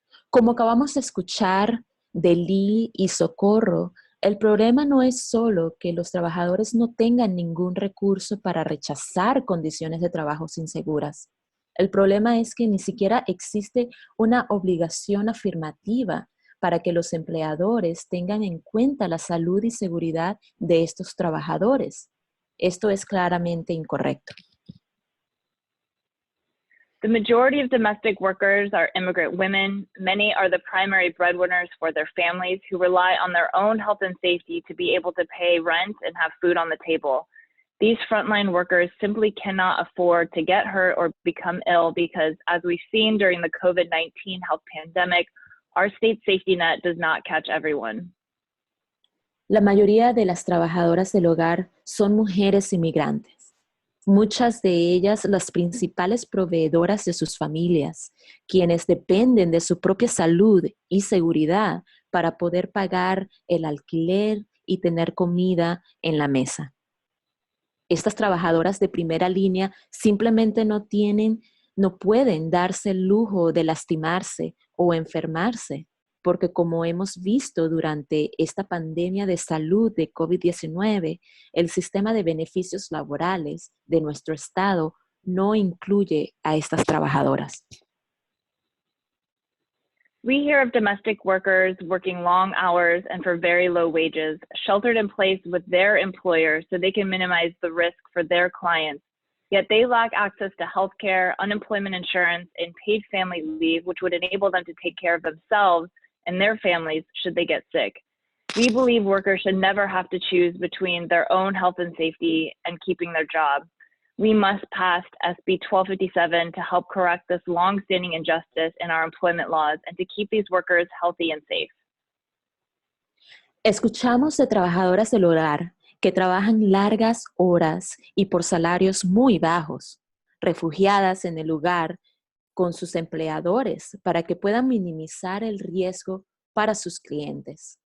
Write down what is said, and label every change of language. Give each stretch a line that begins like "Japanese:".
Spanish: Como acabamos de escuchar de Lee y Socorro, el problema no es solo que los trabajadores no tengan ningún recurso para rechazar condiciones de trabajo inseguras. El problema es que ni siquiera existe una obligación afirmativa para que los empleadores tengan en cuenta la salud y seguridad de estos trabajadores. Esto es claramente incorrecto.
English: The majority of domestic workers are immigrant women. Many are the primary breadwinners for their families who rely on their own health and safety to be able to pay rent and have food on the table. These frontline workers simply cannot afford to get hurt or become ill because, as we've seen during the COVID-19 health pandemic, our state safety net does not catch everyone.
Spanish: La mayoría de las trabajadoras del hogar son mujeres inmigrantes. Muchas de ellas las principales proveedoras de sus familias, quienes dependen de su propia salud y seguridad para poder pagar el alquiler y tener comida en la mesa. Estas trabajadoras de primera línea simplemente no pueden darse el lujo de lastimarse o enfermarse. porque como hemos visto durante esta pandemia de salud de COVID-19, el sistema de beneficios laborales de nuestro estado no incluye a estas trabajadoras.
English: We hear of domestic workers working long hours and for very low wages, sheltered in place with their employer so they can minimize the risk for their clients. Yet they lack access to healthcare, unemployment insurance, and paid family leave, which would enable them to take care of themselves and their families should they get sick. We believe workers should never have to choose between their own health and safety and keeping their job. We must pass SB1257 to help correct this long-standing injustice in our employment laws and to keep these workers healthy and safe.
Spanish: Escuchamos de trabajadoras del hogar que trabajan largas horas y por salarios muy bajos, refugiadas en el lugar con sus empleadores para que puedan minimizar el riesgo para sus clientes.